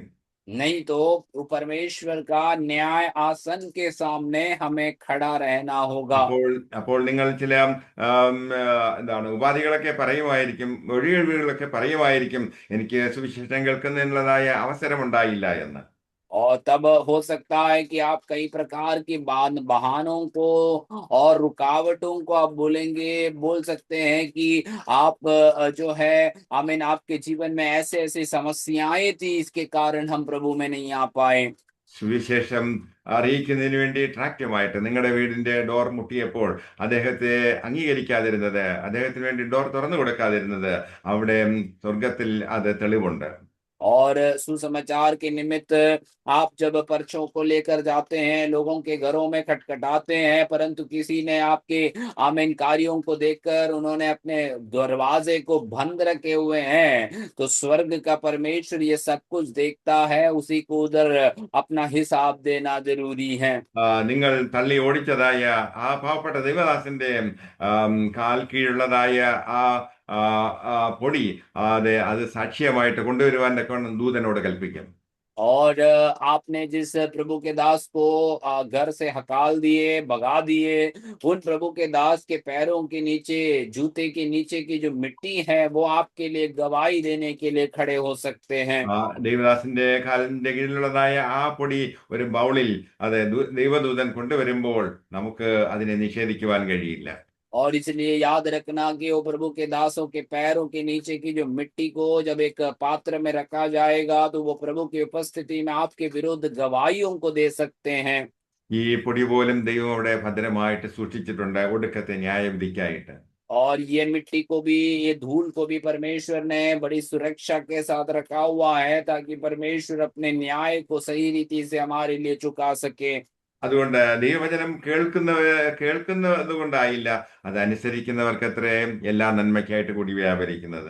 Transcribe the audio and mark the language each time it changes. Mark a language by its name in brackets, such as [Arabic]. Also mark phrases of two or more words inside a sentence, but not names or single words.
[Hindi] नहीं तो परमेश्वर का न्याय आसन के सामने हमें खड़ा रहना होगा। [Malayalam] അപ്പോൾ അപ്പോൾ നിങ്ങൾ ചില എന്താണ് ഉപാധികളൊക്കെ പറയുമായിരിക്കും, ഒഴികഴിവുകളൊക്കെ പറയുമായിരിക്കും, എനിക്ക് സുവിശേഷം കേൾക്കുന്നതിനുള്ളതായ അവസരമുണ്ടായില്ല എന്ന്. [Hindi] और तब हो सकता है कि आप कई प्रकार के बहानों को और रुकावटों को आप बोल सकते हैं कि आप जो है आमीन आपके जीवन में ऐसे ऐसी समस्याएं थी, इसके कारण हम प्रभु में नहीं आ पाए। [Malayalam] സുവിശേഷം അറിയിക്കുന്നതിന് വേണ്ടി ട്രാക്റ്റുമായിട്ട് നിങ്ങളുടെ വീടിന്റെ ഡോർ മുട്ടിയപ്പോൾ അദ്ദേഹത്തെ അംഗീകരിക്കാതിരുന്നത്, അദ്ദേഹത്തിന് വേണ്ടി ഡോർ തുറന്നു കൊടുക്കാതിരുന്നത്, അവിടെ സ്വർഗത്തിൽ അത് തെളിവുണ്ട്. [Hindi] और सुसमाचार के निमित्त आप जब पर्चों को लेकर जाते हैं, लोगों के घरों में खटखटाते हैं, परंतु किसी ने आपके आमीन कार्यों को देखकर उन्होंने अपने दरवाजे को बंद रखे हुए हैं, तो स्वर्ग का परमेश्वर ये सब कुछ देखता है, उसी को उधर अपना हिसाब देना जरूरी है। [Malayalam] നിങ്ങൾ തള്ളി ഓടിച്ചതായ ആ പാവപ്പെട്ട ദൈവദാസന്റെ കാൽ കീഴുള്ളതായ ആ പൊടി അത് സാക്ഷ്യമായിട്ട് കൊണ്ടുവരുവാൻ തക്കവണ്ണം ദൂതനോട് കൽപ്പിക്കും. [Hindi] और आपने जिस प्रभु के दास को घर से हकाल दिए, भगा दिए, उन प्रभु के दास के पैरों के नीचे, जूते के नीचे की जो मिट्टी है, वो आपके लिए गवाही देने के लिए खड़े हो सकते हैं। [Malayalam] ദൈവദാസന്റെ കാലിന്റെ കീഴിലുള്ളതായ ആ പൊടി ഒരു ബൗളിൽ അത് ദൈവദൂതൻ കൊണ്ടുവരുമ്പോൾ നമുക്ക് അതിനെ നിഷേധിക്കുവാൻ കഴിയില്ല. [Hindi] और इसलिए याद रखना कि वो प्रभु के दासों के पैरों के नीचे की जो मिट्टी को जब एक पात्र में रखा जाएगा, तो वो प्रभु की उपस्थिति में आपके विरुद्ध गवाहियों को दे सकते हैं। [Malayalam] ഈ പൊടി പോലും ദൈവം അവിടെ ഭദ്രമായിട്ട് സൂക്ഷിച്ചിട്ടുണ്ട് ഒടുക്കത്തെ ന്യായവിധിക്കായിട്ട്. [Hindi] और ये मिट्टी को भी, ये धूल को भी परमेश्वर ने बड़ी सुरक्षा के साथ रखा हुआ है, ताकि परमेश्वर अपने न्याय को सही रीति से हमारे लिए चुका सके। [Malayalam] അതുകൊണ്ട് ദൈവവചനം കേൾക്കുന്നത് കൊണ്ടായില്ല, അതനുസരിക്കുന്നവർക്ക് അത്രേ എല്ലാ നന്മയ്ക്കായിട്ട് കൂടി വ്യാപരിക്കുന്നത്.